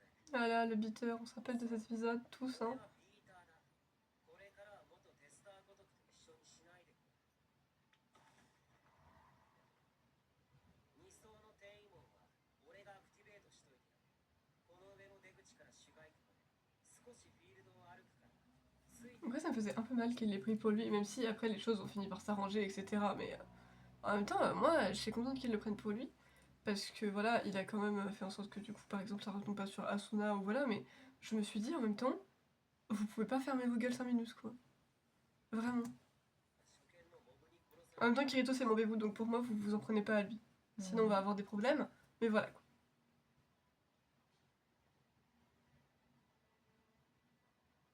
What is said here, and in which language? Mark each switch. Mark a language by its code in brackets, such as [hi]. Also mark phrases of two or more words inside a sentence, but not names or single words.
[fr] Voilà, le beater, on se rappelle de cet épisode, tous, hein. [ja] ビーターだこれからは元テスターごとくと一緒にしないでくれ2層の転移門は俺がアクティベートしといてやるこの上の出口から主外区まで少しフィールドを歩くからついて [fr] Après, ça me faisait un peu mal qu'il l'ait pris pour lui, même si après les choses ont fini par s'arranger, etc. Mais en même temps, moi, je suis contente qu'il le prenne pour lui. Parce que voilà, il a quand même fait en sorte que du coup, par exemple, ça retombe pas sur Asuna ou voilà, mais je me suis dit en même temps, vous pouvez pas fermer vos gueules 5 minutes, quoi. Vraiment. [ja] 初見のモブに殺さ [fr] En même temps, Kirito, c'est mon bébou, donc pour moi, vous vous en prenez pas à lui. Sinon, on va avoir des problèmes. Mais voilà, quoi.